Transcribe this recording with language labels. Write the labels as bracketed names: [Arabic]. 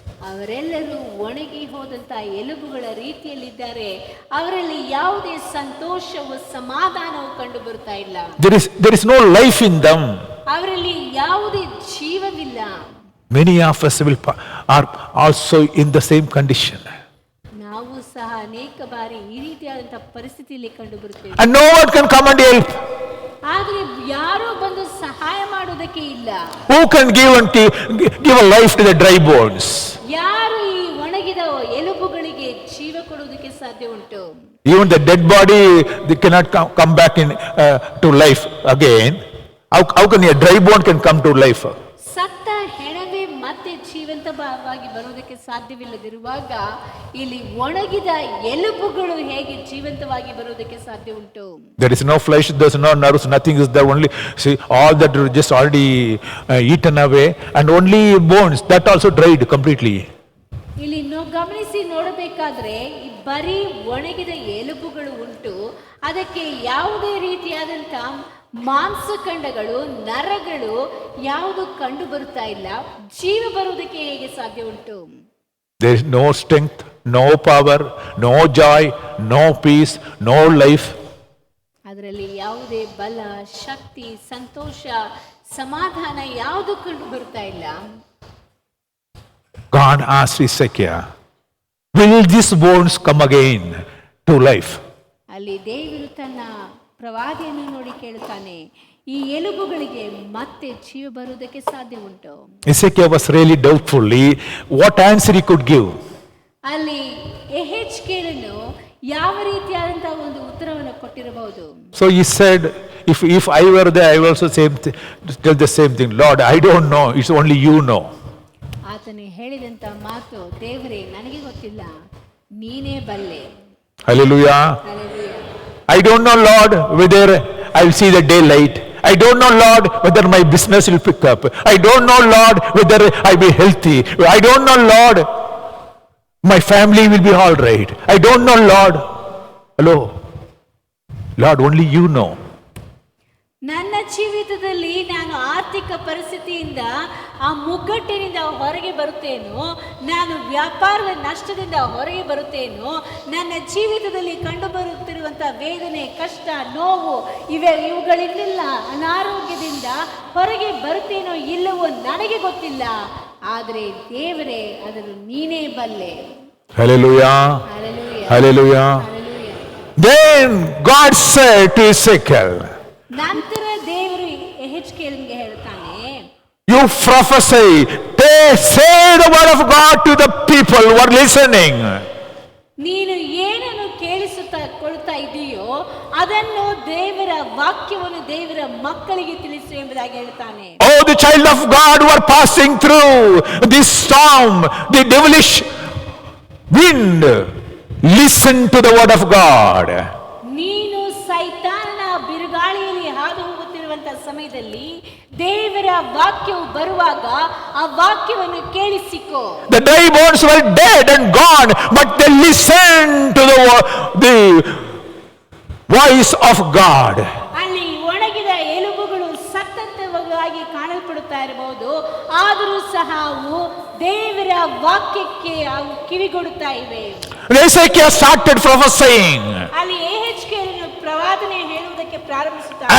[Kannada] ಅವರೆಲ್ಲರೂ ಒಣಗಿ ಹೋದಂತ ಎಲುಬುಗಳ ರೀತಿಯಲ್ಲಿದ್ದಾರೆ. ಅವರಲ್ಲಿ ಯಾವುದೇ ಸಂತೋಷವು ಸಮಾಧಾನವು ಕಂಡು ಬರ್ತಾ ಇಲ್ಲ. [English] There is no life in them. [Kannada] ಅವರಲ್ಲಿ ಯಾವುದೇ ಜೀವವಿಲ್ಲ. [English] Many of us are also in the same condition. [Kannada] ನಾವು ಸಹ ಅನೇಕ ಬಾರಿ ಈ ರೀತಿಯಾದಂತಹ ಪರಿಸ್ಥಿತಿಯಲ್ಲಿ ಕಂಡು ಬರುತ್ತೇವೆ. [English] And no one can come and help. [Kannada] ಆದ್ರೆ ಯಾರೂ ಬಂದು ಸಹಾಯ ಮಾಡೋದಕ್ಕೆ ಇಲ್ಲ. [English] Who can give a life to the dry bones? [Kannada] ಯಾರು ಈ ಒಣಗಿದ ಎಲುಬುಗಳಿಗೆ ಜೀವ ಕೊಡುವುದಕ್ಕೆ ಸಾಧ್ಯ ಉಂಟು? [English] Even the dead body, they cannot come back to life again. How can a dry bone can come to life? [Kannada] ಸತ್ತ ಹೆಣವೇ ಮತ್ತೆ ಜೀವಂತವಾಗಿ ಬರುವುದಕ್ಕೆ ಸಾಧ್ಯವಿಲ್ಲದಿರುವಾಗ ಇಲ್ಲಿ ಒಣಗಿದ ಎಲುಬುಗಳು ಹೇಗೆ ಜೀವಂತವಾಗಿ ಬರುವುದಕ್ಕೆ ಸಾಧ್ಯ ಉಂಟು? [English] There is no flesh, there is no nerves, nothing is there. Only see all that are just already eaten away, and only bones that also dried completely. [Kannada] ಇಲ್ಲಿ ಗಮನಿಸಿ ನೋಡಬೇಕಾದ್ರೆ ಈ ಬರೀ ಒಣಗಿದ ಎಲುಬುಗಳು ಉಂಟು. ಅದಕ್ಕೆ ಯಾವುದೇ ರೀತಿಯಾದಂತ ಮಾಂಸಖಂಡಗಳು, ನರಗಳು ಯಾವುದು ಕಂಡು ಬರುತ್ತಾ ಇಲ್ಲ. ಜೀವ ಬರುವುದಕ್ಕೆ ಹೇಗೆ ಸಾಧ್ಯ ಉಂಟು? [English] There is no strength, no power, no joy, no peace, no life. [Kannada] ಅದರಲ್ಲಿ ಯಾವುದೇ ಬಲ, ಶಕ್ತಿ, ಸಂತೋಷ, ಸಮಾಧಾನ ಯಾವುದು ಕಂಡು ಬರ್ತಾ ಇಲ್ಲ. [English] God asked Ezekiel, will these bones come again to life? [Kannada] ಅಲ್ಲಿ ದೇವರು ತನ್ನ ಪ್ರವಾದಿಯನ್ನು ನೋಡಿ ಕೇಳುತ್ತಾನೆ, ಈ ಎಲುಬುಗಳಿಗೆ ಮತ್ತೆ ಜೀವ ಬರುವುದಕ್ಕೆ ಸಾಧ್ಯ ಉಂಟು? [English] Ezekiel was really doubtful what answer he could give. [Kannada] ಅಲ್ಲಿ ಯೆಹೆಜ್ಕೇಲನು ಯಾವ ರೀತಿಯಾದಂತಹ ಒಂದು ಉತ್ತರವನ್ನು ಕೊಟ್ಟಿರಬಹುದು. [English] So he said, if I were there, I will also tell the same thing. Lord, I don't know, it's only you know. [Kannada] ಆತನು ಹೇಳಿದಂತ ಮಾತು, ದೇವರೇ ನನಗೆ ಗೊತ್ತಿಲ್ಲ, ನೀನೇ ಬಲ್ಲೆ. [English] Hallelujah. Hallelujah. I don't know, Lord, whether I will see the daylight. I don't know, Lord, whether my business will pick up. I don't know, Lord, whether I will be healthy. I don't know, Lord, my family will be all right. I don't know, Lord. Hello. Lord, only you know. [Kannada] ನನ್ನ ಜೀವಿತದಲ್ಲಿ ನಾನು ಆರ್ಥಿಕ ಪರಿಸ್ಥಿತಿಯಿಂದ ಆ ಮುಗ್ಗಟ್ಟಿನಿಂದ ಹೊರಗೆ ಬರುತ್ತೇನೋ, ನಾನು ವ್ಯಾಪಾರದ ನಷ್ಟದಿಂದ ಹೊರಗೆ ಬರುತ್ತೇನೋ, ನನ್ನ ಜೀವಿತದಲ್ಲಿ ಕಂಡು ಬರುತ್ತಿರುವಂತಹ ವೇದನೆ, ಕಷ್ಟ, ನೋವು ಇವುಗಳಿಂದೆಲ್ಲ ಅನಾರೋಗ್ಯದಿಂದ ಹೊರಗೆ ಬರುತ್ತೇನೋ ಇಲ್ಲವೋ ನನಗೆ ಗೊತ್ತಿಲ್ಲ. ಆದರೆ ದೇವರೇ ಅದನ್ನು ನೀನೇ ಬಲ್ಲೆ. [English] Hallelujah. Hallelujah. Hallelujah. Hallelujah. Then God said to Ezekiel, [Kannada] ನಂತರ ದೇವರು ಯೆಹೆಜ್ಕೇಲನಿಗೆ ಹೇಳ್ತಾನೆ, [English] you prophesy, say the word of God to the people who are listening. [Kannada] ನೀನು ಏನನ್ನು ಕೊಳ್ತಾ ಇದೆಯೋ ಅದನ್ನು ದೇವರ ವಾಕ್ಯವನ್ನು ದೇವರ ಮಕ್ಕಳಿಗೆ ತಿಳಿಸು ಎಂಬುದಾಗಿ ಹೇಳ್ತಾನೆ. [English] Oh, the child of God who are passing through this storm, the devilish wind, listen to the word of God. [Kannada] ನೀನು ಸೈತಾನನ ಬಿರುಗಾಳಿಯಲ್ಲಿ ಹಾದು ಹೋಗುತ್ತಿರುವಂತಹ ಸಮಯದಲ್ಲಿ ದೇವರ ವಾಕ್ಯವು ಬರುವಾಗ ಆ ವಾಕ್ಯವನ್ನು ಕೇಳಿಸಿಕೋ. [English] The dry bones were dead and gone, but they listened to the voice of God. [Kannada] ಅಲ್ಲಿ ಒಣಗಿದ ಎಲುಬುಗಳು ಸತ್ತಂತವಾಗಿ ಕಾಣಲ್ಪಡುತ್ತಾ ಇರಬಹುದು, ಆದರೂ ಸಹ ಅವು ದೇವರ ವಾಕ್ಯಕ್ಕೆ ಅವು ಕಿವಿಗೊಡುತ್ತಾ ಇವೆ. [English] Ezekiel started prophesying. [Kannada] ಅಲ್ಲಿ ಯೆಹೆಜ್ಕೇಲನು ಪ್ರವಾದನೆ ಹೇಳುವುದಕ್ಕೆ ಪ್ರಾರಂಭಿಸುತ್ತಾನೆ.